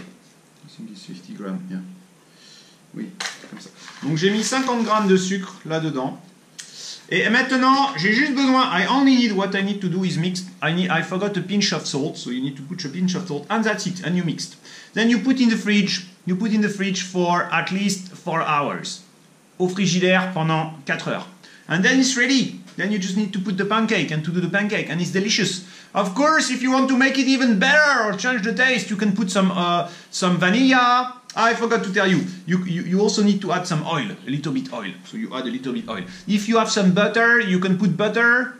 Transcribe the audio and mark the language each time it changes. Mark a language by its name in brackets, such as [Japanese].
[English] I think it's 50 grammes, yeah. [French] Oui, comme ça. Donc j'ai mis 50 grammes de sucre là-dedans. Et maintenant, j'ai juste besoin, [English] what I need to do is mix. I forgot a pinch of salt, so you need to put a pinch of salt, and that's it, and you mixed. Then you put in the fridge, for at least 4 hours. [French] Au frigidaire pendant 4 heures. [English] And then it's ready. Then you just need to put the pancake and to do the pancake, and it's delicious. Of course, if you want to make it even better or change the taste, you can put some vanilla. I forgot to tell you, you also need to add some oil, a little bit oil. So you add a little bit oil. If you have some butter, you can put butter.